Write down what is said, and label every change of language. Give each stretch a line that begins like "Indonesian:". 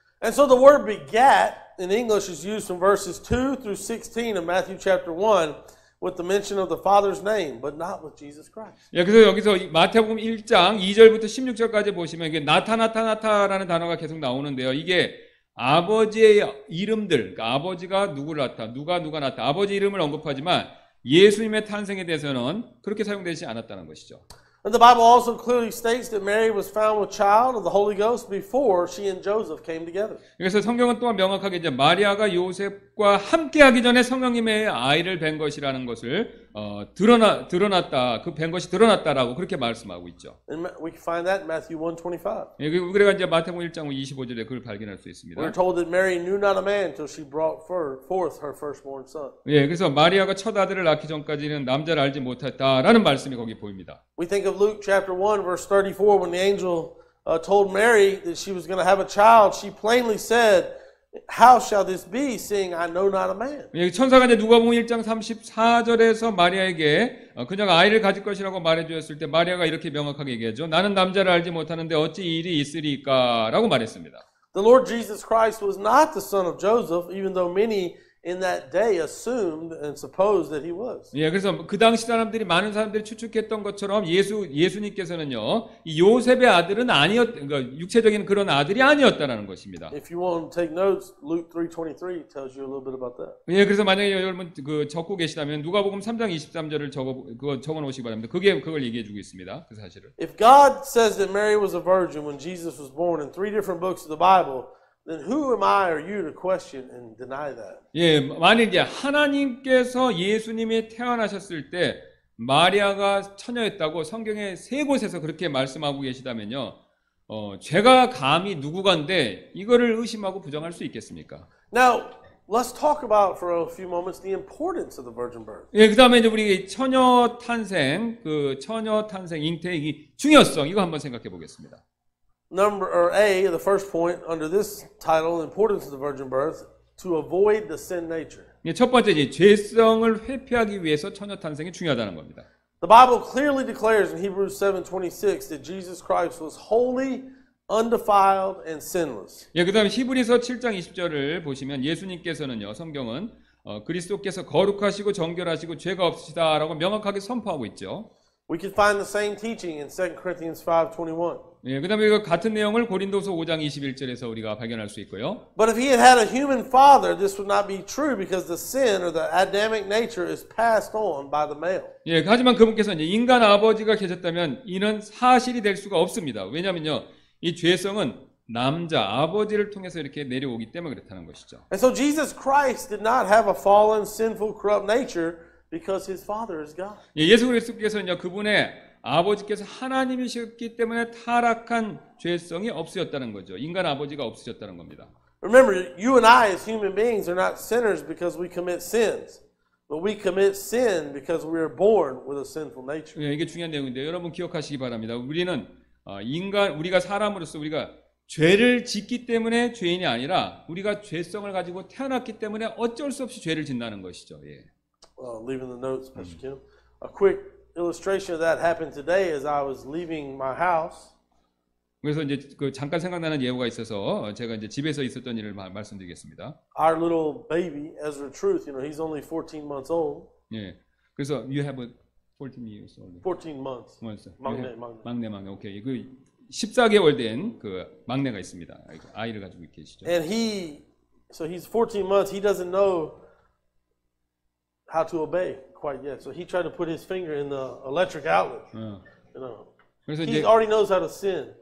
English: And so the word begat in English is used from verses 2 through 16 of Matthew chapter 1 with the mention of the Father's name, but not with Jesus Christ.
Korean: 그래서 여기서 마태복음 1장 2절부터 16절까지 보시면 이게 나타라는 단어가 계속 나오는데요. 이게 아버지의 이름들, 그러니까 아버지가 누구를 낳다, 누가 낳다, 아버지 이름을 언급하지만 예수님의 탄생에 대해서는 그렇게 사용되지 않았다는 것이죠.
English: And the Bible also clearly states that Mary was found with child of the Holy Ghost before she and Joseph came together.
Korean: 그래서 성경은 또한 명확하게 이제 마리아가 요셉과 함께하기 전에 성령님의 아이를 뵌 것이라는 것을 드러났다, 그 뵌 것이 드러났다라고 그렇게 말씀하고 있죠.
English: And we can find that in Matthew 1:25.
Korean: 우리가 이제 마태복음 1장 25절에 그걸 발견할 수 있습니다.
English: We're told that Mary knew not a man till she brought forth her firstborn son.
Korean: 그래서 마리아가 첫 아들을 낳기 전까지는 남자를 알지 못했다라는 말씀이 거기 보입니다.
English: We think of Luke chapter 1 verse 34 when the angel told Mary that she was going to have a child. She plainly said, "How shall this be, seeing I know not a man?"
Korean: 천사가 이제 누가복음 1장 34절에서 마리아에게 그녀가 아이를 가질 것이라고 말해주었을 때 마리아가 이렇게 명확하게 얘기하죠. 나는 남자를 알지 못하는데 어찌 이 일이 있으리까라고 말했습니다.
English: The Lord Jesus Christ was not the son of Joseph, even though many in that day assumed and supposed that he was.
Korean: 그래서 그 당시 많은 사람들이 추측했던 것처럼 예수님께서는요, 이 요셉의 아들은 그러니까 육체적인 그런 아들이 아니었다라는 것입니다.
English: If you want to take notes, Luke 3:23 tells you a little bit about that.
Korean: 그래서 만약에 여러분 적고 계시다면 누가복음 3장 23절을 적어 놓으시기 바랍니다. 그걸 얘기해 주고 있습니다. 그 사실을.
English: If God says that Mary was a virgin when Jesus was born in 3 different books of the Bible, then who am I or you to question and deny that?
Korean: 만일 이제 하나님께서 예수님이 태어나셨을 때 마리아가 처녀였다고 성경의 세 곳에서 그렇게 말씀하고 계시다면요, 제가 감히 누구간데 이거를 의심하고 부정할 수 있겠습니까?
English: Now, let's talk about for a few moments the importance of the virgin birth.
Korean: 그다음에 이제 우리 처녀 탄생 잉태의 중요성 이거 한번 생각해 보겠습니다.
English: The first point under this title, the importance of the virgin birth, to avoid the sin nature.
Korean: 첫 번째, 죄성을 회피하기 위해서 처녀 탄생이 중요하다는 겁니다.
English: The Bible clearly declares in Hebrews 7:26 that Jesus Christ was holy, undefiled, and sinless.
Korean: 그다음에 히브리서 7장 20절을 보시면 예수님께서는요, 성경은 그리스도께서 거룩하시고 정결하시고 죄가 없으시다라고 명확하게 선포하고 있죠.
English: We can find the same teaching in 2 Corinthians 5:21.
Korean: 예, 그다음에 이거 같은 내용을 고린도서 5장 21절에서 우리가 발견할 수 있고요.
English: But if he had had a human father, this would not be true because the sin or the Adamic nature is passed on by the male.
Korean: 예, 하지만 그분께서 이제 인간 아버지가 계셨다면 이는 사실이 될 수가 없습니다. 왜냐면요, 이 죄성은 남자 아버지를 통해서 이렇게 내려오기 때문에 그렇다는 것이죠.
English: And so Jesus Christ did not have a fallen, sinful, corrupt nature because his father is God.
Korean: 예, 예수 그리스도께서는요, 그분의 아버지께서 하나님이셨기 때문에 타락한 죄성이 없으셨다는 거죠. 인간 아버지가 없으셨다는 겁니다.
English: Remember, you and I as human beings are not sinners because we commit sins, but we commit sin because we are born with a sinful nature.
Korean: 예, 이게 중요한 내용인데 여러분 기억하시기 바랍니다. 우리는 우리가 사람으로서 우리가 죄를 짓기 때문에 죄인이 아니라 우리가 죄성을 가지고 태어났기 때문에 어쩔 수 없이 죄를 짓는다는 것이죠. 예.
English: Leaving the notes, Pastor Kim. A quick illustration of that happened today as I was leaving my house.
Korean: 그래서 이제 그 잠깐 생각나는 예고가 있어서 제가 이제 집에서 있었던 일을 말씀드리겠습니다.
English: Our little baby, Ezra Truth, he's only 14 months old.
Korean: 예. 그래서
English: you have a 14 years old. 14 months.
Korean: 막내. 오케이. 그 14개월 된 그 막내가 있습니다. 아이를 가지고 계시죠.
English: And he's 14 months. He doesn't know how to obey quite yet. So he tried to put his finger in the electric outlet.
Korean: 그래서
English: He
Korean: 이제
English: already knows how to sin